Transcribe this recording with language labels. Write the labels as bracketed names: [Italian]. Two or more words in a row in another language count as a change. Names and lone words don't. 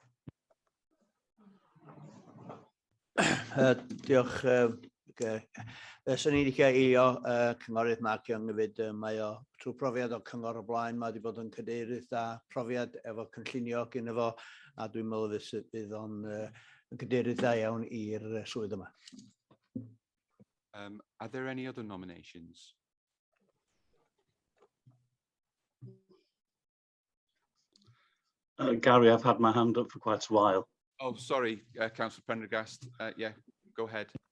[Welsh] Diolch. Swn i'n licio eilio cynghorydd Mark Young hefyd. Mae o trwy profiad o cyngor o blaen, mae wedi bod yn cadeirydd da, profiad efo cynllunio gyda fo, a dwi'n meddwl fydd o'n cadeirydd da iawn i'r swydd yma. [English] Are there any other nominations? Gary, I've had my hand up for quite a while. Oh, sorry, Councillor Prendergast. Yeah, go ahead.